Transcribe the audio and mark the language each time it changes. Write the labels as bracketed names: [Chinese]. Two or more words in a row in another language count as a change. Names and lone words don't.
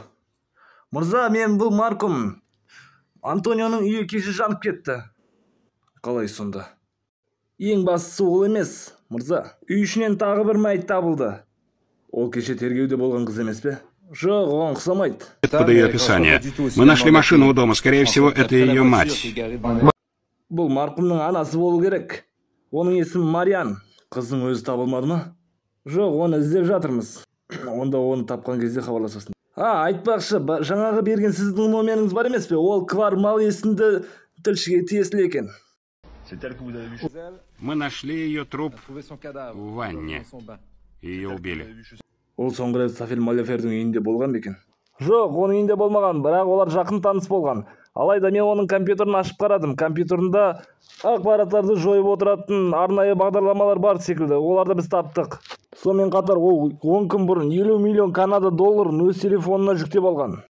[Kazakh] Мырза, мен бұл Марком. Антонионың үйі кеше жанып кетті. Қалай сонда? Ең бастысы ол емес, мырза. Үй ішінен тағы бір мәйіт табылды. Ол кеше тергеуде болған қыз емес пе? Жоқ, оған ұқсамайды. [Russian] Под ее описание. Мы нашли машину у дома. Скорее всего, это ее мать. [Kazakh] Бұл марқұмның анасы болу керек. Оның есімі Мариан. Қыздың өзі табылмады ма? Жоқ, оны іздеп жатырмыз. Онда оны тапқан кезде хабарласасың. Айтпақшы, жаңағы берген сіздің номеріңіз бар емес пе? Ол Квармал есімді тілшіге тиесілі екен. [Russian] Мы нашли ее труп в ванне. Ее убили. [Kazakh] Ол соңғы рет Сафель Малефердің үйінде болған бекен? Жоқ, оның үйінде болмаған, бірақ олар жақын таныс болған. Алайда мен оның компьютерін ашып қарадым. Компьютерінде ақпараттарды жойып отыратын арнайы бағдарламалар бар секілді. Оларды біз таптық. Сонымен қатар ол 10 күн бұрын 50 миллион Канада долларын өз телефонына жүктеп алған.